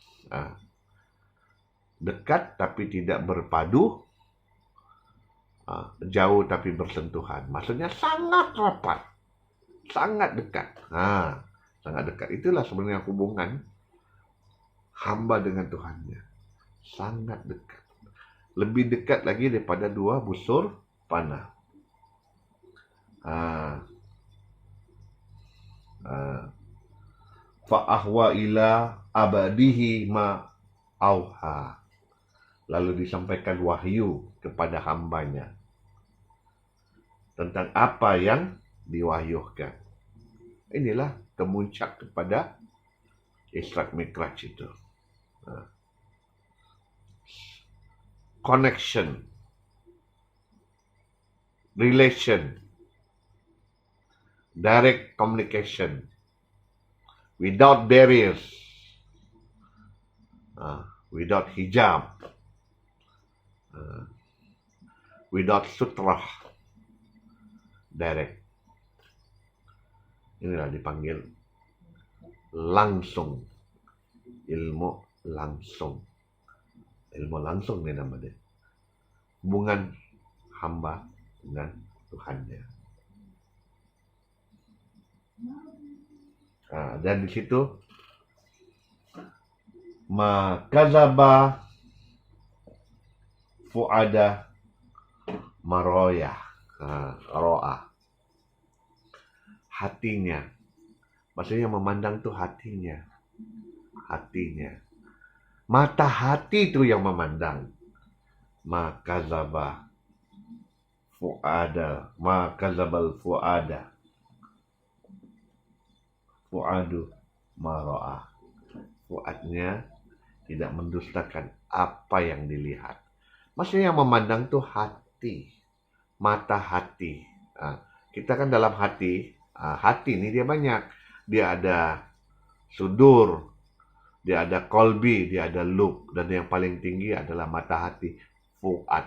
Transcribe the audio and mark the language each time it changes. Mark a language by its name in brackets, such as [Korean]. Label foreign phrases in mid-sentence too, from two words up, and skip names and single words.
[Malay] Dekat tapi tidak berpadu, jauh tapi bersentuhan. Maksudnya sangat rapat, sangat dekat. Sangat dekat. Itulah sebenarnya hubungan hamba dengan Tuhannya. Sangat dekat. Lebih dekat lagi daripada 2 busur panah. [Arabic] فأوحى إلى عبده ما أوحى. [Malay] Lalu disampaikan wahyu kepada hambanya tentang apa yang diwahyukan. Inilah kemuncak kepada Isra Mi'raj itu. [English] Connection, relation, direct communication, without barriers, without hijab, without sutrah, direct. [Malay] Inilah dipanggil langsung, ilmu langsung. Ilmu langsung ini namanya. Hubungan hamba dengan Tuhannya. Dan di situ [Arabic] ما كذب الفؤاد ما رأى، رأى, [Malay] hatinya. Maksudnya memandang tuh hatinya. Mata hati itu yang memandang. [Arabic] ما كذب الفؤاد، ما كذب الفؤاد، الفؤاد ما رأى. [Malay] Fuadnya tidak mendustakan apa yang dilihat. Maksudnya yang memandang tuh hati, mata hati. Kita kan dalam hati, hati ini dia banyak. Dia ada sudur, dia ada kolbi, dia ada lub, dan yang paling tinggi adalah mata hati, fuad.